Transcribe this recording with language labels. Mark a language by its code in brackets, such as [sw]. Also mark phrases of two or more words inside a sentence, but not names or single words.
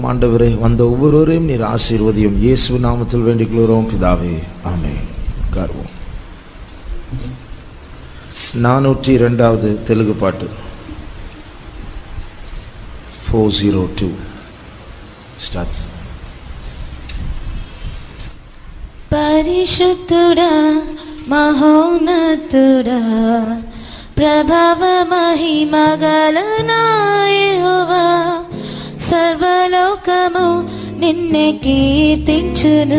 [ta] ஆண்டவரே, வந்த ஒவ்வொருவரையும் நீர் ஆசீர்வதியும். இயேசு நாமத்தில் வேண்டிக் கொள்கிறோம் பிதாவே, ஆமென். உட்காருவோம். 402வது தெலுங்கு பாட்டு 402 ஸ்டார்ட். [te] పరిశుద్ధుడా మహోన్నతుడా ప్రభవ మహిమ గలన యెహోవా, సర్వలోకము నిన్నే కీర్తించును.